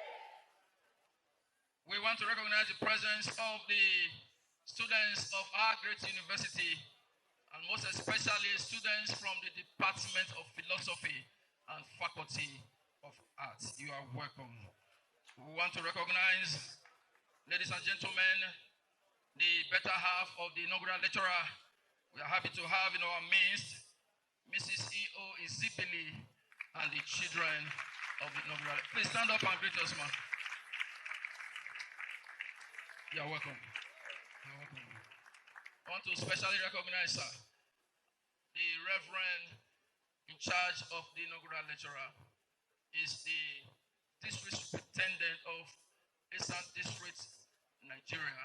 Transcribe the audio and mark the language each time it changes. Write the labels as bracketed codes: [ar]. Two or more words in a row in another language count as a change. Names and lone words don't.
[en] We want to recognize the presence of the students of our great university, and most especially students from the Department of Philosophy and Faculty of Arts. You are welcome. We want to recognize, ladies and gentlemen, the better half of the inaugural lecturer. We are happy to have in our midst Mrs. E.O. Izibili and the children of the inaugural. Please stand up and greet us, ma'am. You are welcome. You're welcome. I want to specially recognize, sir, the Reverend in charge of the inaugural lecturer is the District Superintendent of Eastern District, Nigeria.